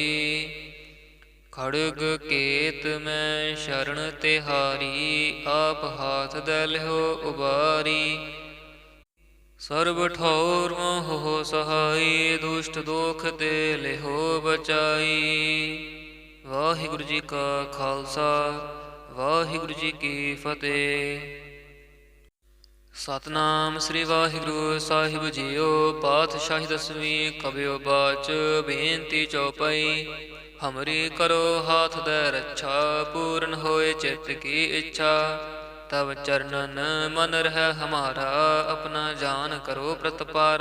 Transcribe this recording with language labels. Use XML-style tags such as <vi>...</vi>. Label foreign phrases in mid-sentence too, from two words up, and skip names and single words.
<bra>खड़ग केत मैं शरण तिहारी, आप हाथ दै लिहो उबारी। सर्ब ठौर मोह सहाई, दुष्ट दोख ते लिहो बचाई।</bra> <pa>ਵਾਹਿਗੁਰੂ ਜੀ ਕਾ ਖ਼ਾਲਸਾ, ਵਾਹਿਗੁਰੂ ਜੀ ਕੀ ਫ਼ਤਿਹ। ਸਤਿਨਾਮ ਸ੍ਰੀ ਵਾਹਿਗੁਰੂ ਸਾਹਿਬ ਜੀਓ। ਪਾਤਸ਼ਾਹੀ ਦਸਵੀਂ ਕਬਿਯੋ ਬਾਚ, ਬੇਨਤੀ ਚੌਪਈ।</pa> <bra>हमरी करो हाथ दे रक्षा, पूर्ण होए चित्त की इच्छा। तब चरणन मन रह हमारा, अपना जान करो प्रतपारा।</bra>